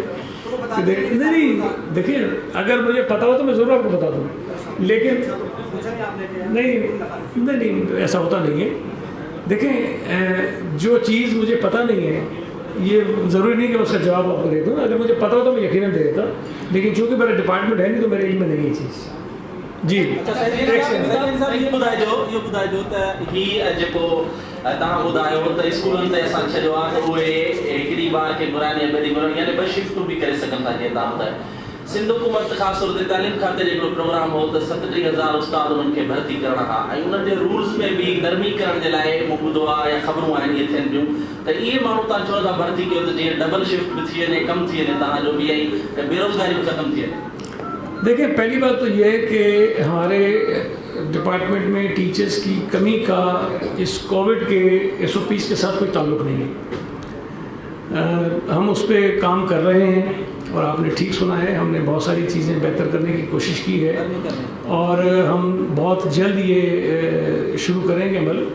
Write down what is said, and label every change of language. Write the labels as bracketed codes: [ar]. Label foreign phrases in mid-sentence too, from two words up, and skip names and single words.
[ur] نہیں دیکھیں، اگر مجھے پتا ہو تو میں ضرور آپ کو بتا دوں، لیکن نہیں ایسا ہوتا نہیں ہے۔ دیکھیں جو چیز مجھے پتہ نہیں ہے یہ ضروری نہیں کہ میں اس کا جواب آپ کو دے دوں، اگر مجھے پتہ ہو تو میں یقیناً دے دیتا، لیکن چونکہ میرا ڈپارٹمنٹ ہے نہیں تو میرے علم میں نہیں ہے یہ چیز۔ جی [sd] तव्हां ॿुधायो त स्कूलनि ते असां छॾियो आहे त उहे हिकिड़ी ॿार खे घुराइनि या ॿिए घुराइनि, यानी 2 शिफ्टूं बि करे सघनि था। जीअं तव्हां ॿुधायो सिंध हुकूमत ख़ासि तौर ते तालीम खाते जो हिकिड़ो प्रोग्राम हो त 37,000 उस्ताद उन्हनि खे भर्ती करणा हुआ, ऐं उन्हनि जे रूल्स में बि नरमी करण जे लाइ मूं ॿुधो आहे या ख़बरूं आहिनि इहे थियनि पियूं त इहे माण्हू तव्हां चओ था भर्ती कयो त जीअं [en] double shift [sd] बि थी वञे, कमु थी वञे तव्हांजो बि, ऐं बेरोज़गारी बि ख़तमु थी वञे। [ur] دیکھیں پہلی بات تو یہ ہے کہ ہمارے ڈپارٹمنٹ میں ٹیچرز کی کمی کا اس کووڈ کے ایس او پیز کے ساتھ کوئی تعلق نہیں ہے۔ ہم اس پہ کام کر رہے ہیں اور آپ نے ٹھیک سنا ہے، ہم نے بہت ساری چیزیں بہتر کرنے کی کوشش کی ہے اور ہم بہت جلد یہ شروع کریں گے عمل۔